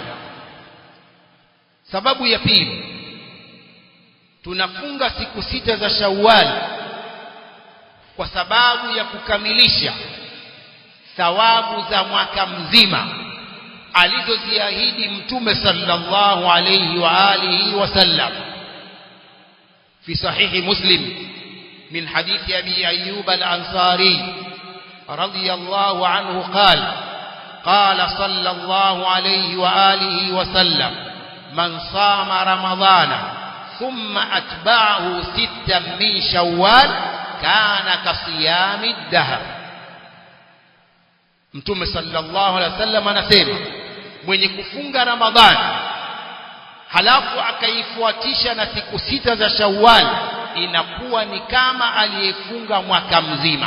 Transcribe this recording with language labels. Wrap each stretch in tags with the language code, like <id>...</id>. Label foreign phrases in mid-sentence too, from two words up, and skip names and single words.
<sw>Sababu ya pili, tunafunga siku 6 za Shawwal kwa sababu ya kukamilisha thawabu za mwaka mzima alizoziahidi Mtume</sw> <ar>صلى الله عليه وآله وسلم. في صحيح مسلم من حديث أبي أيوب الأنصاري رضي الله عنه قال صلى الله عليه وآله وسلم من صام رمضان ثم أتبعه 6 من شوال كان كصيام الدهر.</ar> <sw>Mtume</sw> <ar>صلى الله عليه وسلم</ar> <sw>anasema, mwenye kufunga Ramadhani halafu akaifuatisha na siku 6 za Shawwal, inakuwa ni kama aliyefunga mwaka mzima.</sw>